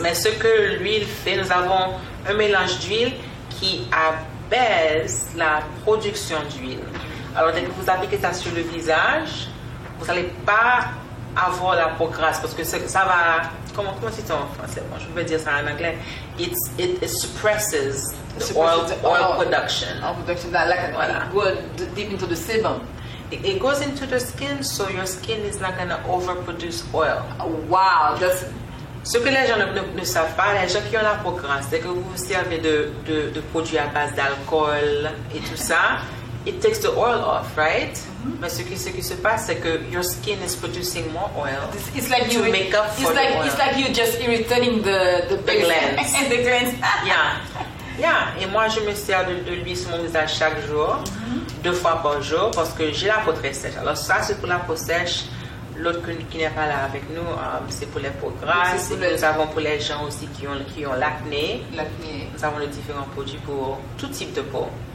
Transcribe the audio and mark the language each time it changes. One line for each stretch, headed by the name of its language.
French: Mais ce que l'huile fait, nous avons un mélange d'huile qui abaisse la production d'huile. Alors, dès que vous appliquez ça sur le visage, vous n'allez pas avoir la peau grasse parce que ça va. Comment c'est en français? Bon, je vais dire ça en anglais.
English: It suppresses the oil production. Oil production, it goes deep into the sebum. It goes into the skin, so your skin is not going to overproduce oil. Wow,
French: ce que les gens ne savent pas, les gens qui ont la peau grasse, c'est que vous vous servez de produits à base d'alcool et tout ça.
English: It takes the oil off, right?
French: Mais ce qui se passe, c'est que
English: your skin is producing more oil. It's like to make up for the oil. It's like you just irritating the glands. The glands. Yeah.
French: Et moi, je me sers de l'huile sur mon visage chaque jour, 2 fois par jour, parce que j'ai la peau très sèche. Alors ça, c'est pour la peau sèche. L'autre qui n'est pas là avec nous, c'est pour les peaux grasses. Nous avons pour les gens aussi qui ont l'acné. Nous avons les différents produits pour tout type de peau.